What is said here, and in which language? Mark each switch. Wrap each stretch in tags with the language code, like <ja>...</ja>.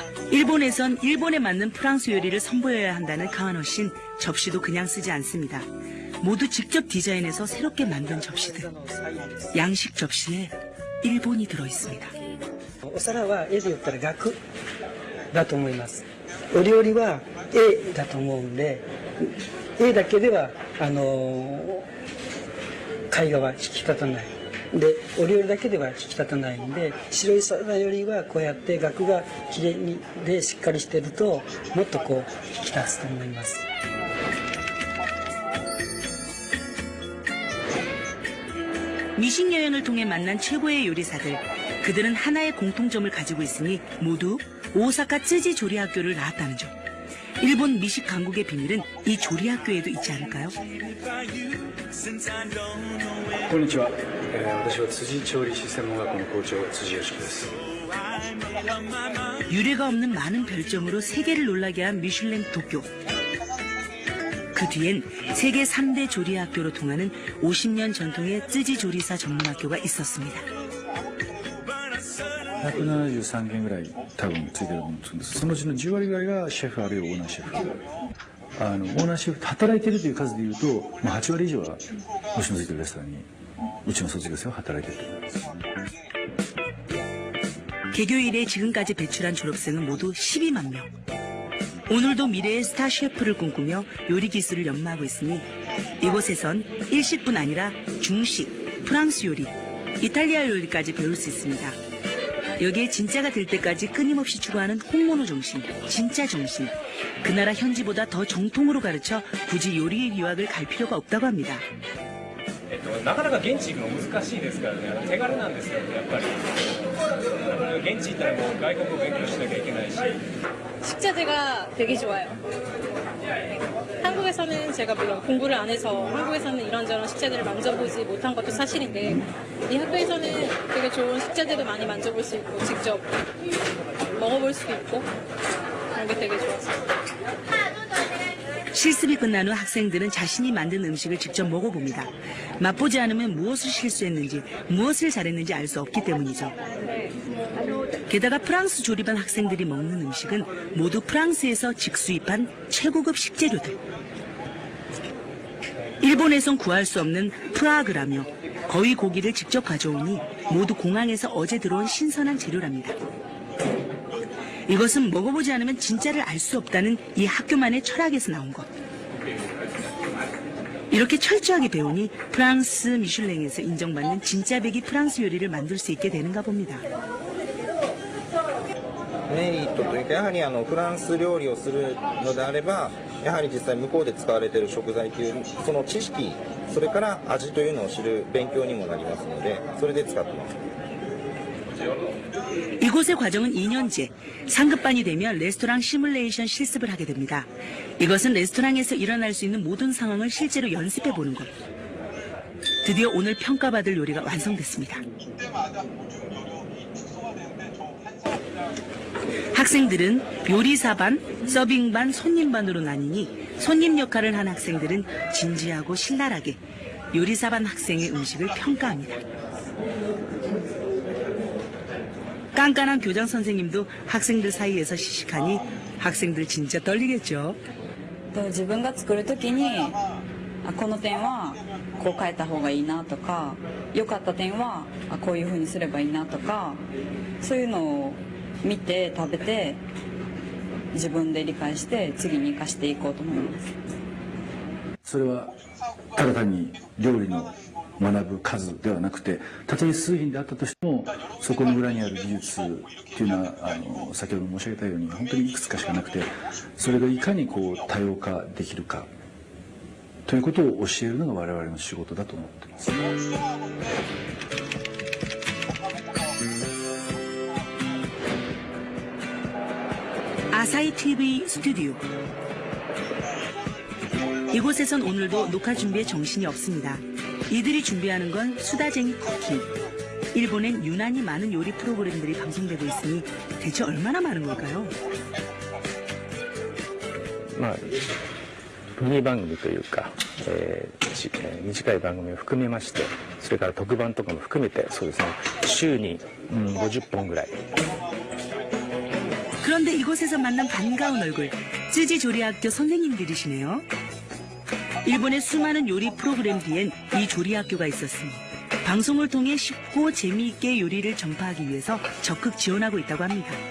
<ko>일본에선 일본에 맞는 프랑스 요리를 선보여야 한다는 카하노 씨는 접시도 그냥 쓰지 않습니다. 모두 직접 디자인해서 새롭게 만든 접시들. 양식 접시에 일본이 들어있습니다.</ko> <ja>お皿は絵で言ったら額だと思います。お料理は絵だと思うんで、絵だけでは絵画は引き立たない。でお料理だけでは引き立たないんで、白い皿よりはこうやって額がきれいにでしっかりしてるともっとこう引き立つと思います。</ja> <ko>미식 여행을 통해 만난 최고의 요리사들. 그들은 하나의 공통점을 가지고 있으니 모두 오사카 쯔지 조리학교를 나왔다는 점. 일본 미식 강국의 비밀은 이 조리학교에도 있지 않을까요?</ko> <ja>こんにちは。私は辻調理師専門学校の校長辻義樹です。</ja> <ko>유례가 없는 많은 별점으로 세계를 놀라게 한 미슐랭 도쿄. 그 뒤엔 세계 3대 조리학교로 통하는 50년 전통의 쯔지 조리사 전문학교가 있었습니다.</ko> <ja>173件ぐらい多分ついてると思うんですけど、そのうちの10割ぐらいがシェフあるいはオーナーシェフ。オーナーシェフ働いてるという数でいうと、8割以上は星のついてるレストランにうちの卒業生は働いてると思います。</ja> <ko>개교 이래 지금까지 배출한 졸업생은 모두 12만 명. 오늘도 미래의 스타 셰프를 꿈꾸며 요리 기술을 연마하고 있으니 이곳에선 일식뿐 아니라 중식, 프랑스 요리, 이탈리아 요리까지 배울 수 있습니다. 여기에 진짜가 될 때까지 끊임없이 추구하는 홍모노 정신, 진짜 정신. 그 나라 현지보다 더 정통으로 가르쳐 굳이 요리 유학을 갈 필요가 없다고 합니다.</ko> <ja>なかなか現地行くの難しいですからね、手軽なんですよね、やっぱり。現地行ったらもう外国語勉強しなきゃいけないし。</ja> <ko>식자재가 되게 좋아요. 한국에서는 제가 물론 공부를 안 해서 한국에서는 이런저런 식자재를 만져보지 못한 것도 사실인데 이 학교에서는 되게 좋은 식자재도 많이 만져볼 수 있고 직접 먹어볼 수도 있고 그런 게 되게 좋았어요. 실습이 끝난 후 학생들은 자신이 만든 음식을 직접 먹어봅니다. 맛보지 않으면 무엇을 실수했는지, 무엇을 잘했는지 알 수 없기 때문이죠. 게다가 프랑스 조리반 학생들이 먹는 음식은 모두 프랑스에서 직수입한 최고급 식재료들. 일본에선 구할 수 없는 프라그라며 거위 고기를 직접 가져오니 모두 공항에서 어제 들어온 신선한 재료랍니다. 이것은 먹어보지 않으면 진짜를 알 수 없다는 이 학교만의 철학에서 나온 것. 이렇게 철저하게 배우니 프랑스 미슐랭에서 인정받는 진짜 배기 프랑스 요리를 만들 수 있게 되는가 봅니다.</ko> <ja>メリットというかやはりフランス料理をするのであればやはり実際向こうで使われている食材というその知識それから味というのを知る勉強にもなりますのでそれで使ってます。</ja> <ko>이곳의 과정은 2년제. 상급반이 되면 레스토랑 시뮬레이션 실습을 하게 됩니다. 이것은 레스토랑에서 일어날 수 있는 모든 상황을 실제로 연습해 보는 것. 드디어 오늘 평가받을 요리가 완성됐습니다. 학생들은 요리사반, 서빙반, 손님반으로 나뉘니 손님 역할을 한 학생들은 진지하고 신랄하게 요리사반 학생의 음식을 평가합니다. 깐깐한 교장 선생님도 학생들 사이에서 시식하니 학생들 진짜 떨리겠죠.</ko> <ja>自分が作るときにこの点はこう変えた方がいいなとか良かった点はこういう風にすればいいなとかそういうのを見て食べて自分で理解して次に生かしていこうと思います。それはただ単に料理の学ぶ数ではなくて、たとえ数品であったとしてもそこの裏にある技術っていうのは先ほど申し上げたように本当にいくつかしかなくて、それがいかにこう多様化できるかということを教えるのが我々の仕事だと思っています。</ja> <ko>아사히 TV 스튜디오. 이곳에선 오늘도 녹화 준비에 정신이 없습니다. 이들이 준비하는 건 수다쟁이 쿠킹. 일본엔 유난히 많은 요리 프로그램들이 방송되고 있으니 대체 얼마나 많은 걸까요?</ko> <ja>ミニ番組というか、短い番組を含めまして、それから特番とかも含めてそうですね、週に50本ぐらい。</ja> <ko>그런데 이곳에서 만난 반가운 얼굴, 쯔지 조리학교 선생님들이시네요. 일본의 수많은 요리 프로그램 뒤엔 이 조리학교가 있었으니 방송을 통해 쉽고 재미있게 요리를 전파하기 위해서 적극 지원하고 있다고 합니다.</ko>